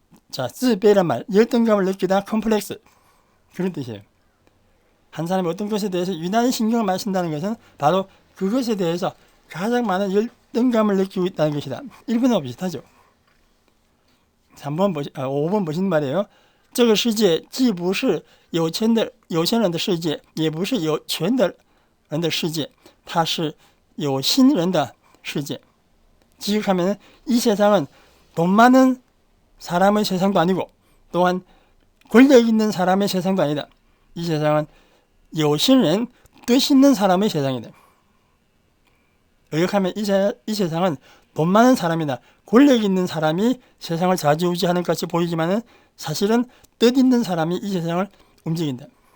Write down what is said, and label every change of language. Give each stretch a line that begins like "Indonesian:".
Korean: 자, 自卑란 말, 열등감을 느끼다 컴플렉스 그런 뜻이에요. 한 사람이 어떤 것에 대해서 유난히 신경을 많이 쓴다는 것은 바로 그것에 대해서 가장 많은 열등감을 느끼고 있다는 것이다. 1번하고 비슷하죠. 5번 보시는 말이에요.
Chinese: 这个世界既不是有钱人的世界也不是有权的人的世界它是有心人的世界.
Korean: 지극하면 이 세상은 돈 많은 사람의 세상도 아니고 또한 권력 있는 사람의 세상도 아니다. 이 세상은 有心人 뜻 있는 사람의 세상이다. 의역하면 이 세상은 돈 많은 사람이나 권력 있는 사람이 세상을 좌지우지하는 것 같이 보이지만 사실은 뜻 있는 사람이 이 세상을 움직인다.